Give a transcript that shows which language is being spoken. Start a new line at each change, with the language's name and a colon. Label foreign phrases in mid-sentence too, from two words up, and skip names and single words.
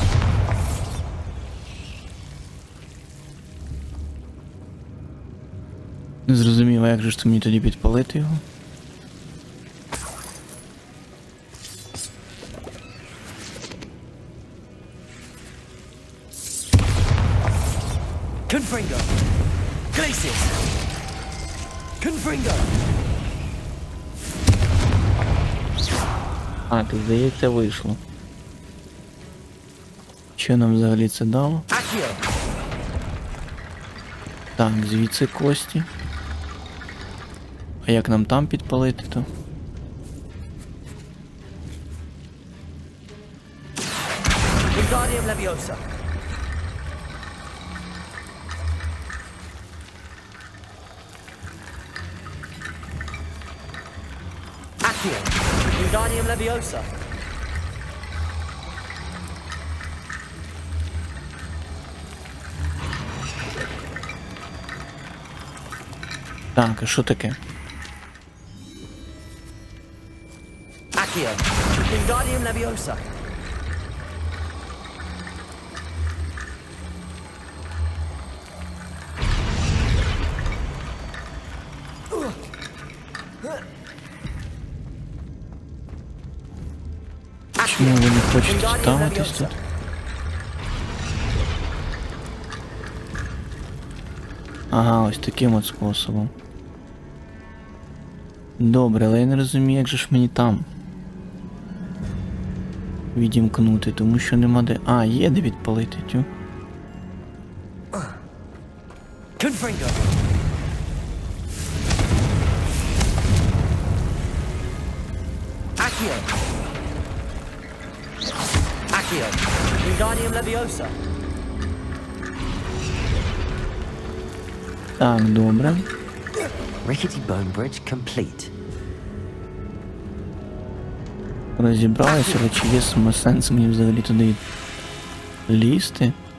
Ukrainian: Не зрозумів, а як же ж мені тоді підпалити його? Confringo! Glacius! Confringo! А, так здається, вийшло. Що нам взагалі це дало? Accio! Так, звідси кості. А як нам там підпалити то? Wingardium Leviosa! Accio! Wingardium Leviosa! Так, а що таке? Accio! Wingardium Leviosa! Чому ви не хочете ставитись тут? Ага, ось таким от способом. Добре, але я не розумію, як же ж мені там. відімкнути, тому що нема де... А, є де відпалити, тю. Confringo! Accio! Accio! Wingardium Leviosa! Так, добре.
English: Rickety bone bridge complete.
Ukrainian: Розібралися, але чи є сенс мені взагалі туди лізти?